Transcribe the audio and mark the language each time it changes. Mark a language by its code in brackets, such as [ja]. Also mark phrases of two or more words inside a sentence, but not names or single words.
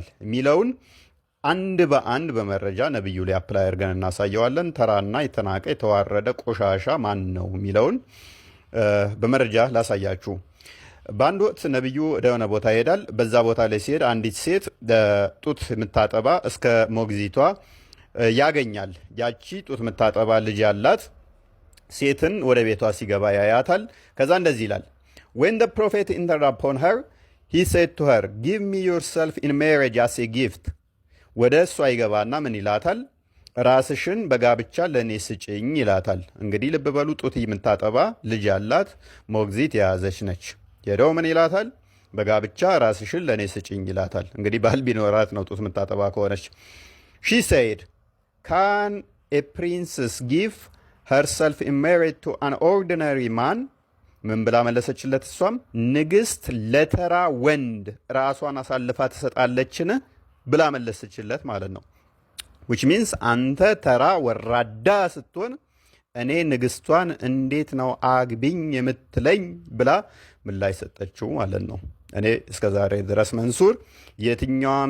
[am] የሚለውን አንድ በአንድ በመረጃ ነብዩ ላይ አፕላይ አድርገን እናሳየዋለን። ተራና የተናቀ የተዋረደ ቆሻሻ ማን ነው የሚለውን በመረጃ ላሳያችሁ። በአንድ ወቅት ነብዩ ወደ ሆነ ቦታ ይሄዳል። በዛ ቦታ ላይ ሲሄድ አንዲት ሴት ጡት የምታጠባ እስከ ሞግዚቷ ያገኛል። ያቺ ጡት የምታጠባ ልጅ ያላት ሴትን ወደ ቤቷ ሲገባ ያያታል። ከዛ እንደዚህ ይላል፣ [en] when the prophet entered upon her he said to her give me yourself in marriage as a gift [am] ወደ እሷ ይገባና ምን ይላታል? ራስሽን በጋብቻ ለእኔ ስጭኝ ይላታል። እንግዲህ ልብ በሉ፣ ጡት የምታጠባ ልጅ ያላት ሞግዚት የያዘች ነች። ሄደው ምን ይላታል? በጋብቻ ራስሽን ለእኔ ስጭኝ ይላታል። እንግዲህ ባል ቢኖራት ነው ጡት የምታጠባ ከሆነች። [en] she said can a princess give herself in marriage to an ordinary man [am] ምን ብላ መለሰችለት? እሷም ንግስት ለተራ ወንድ ራሷን አሳልፋ ትሰጣለችን ብላ መለሰችለት ማለት ነው። [en] which means [am] አንተ ተራ ወራዳ ስትሆን እኔ ንግስቷን እንዴት ነው አግቢኝ የምትለኝ ብላ ምላሽ ሰጠችው ማለት ነው። እኔ እስከዛሬ ድረስ መንሱር የትኛውም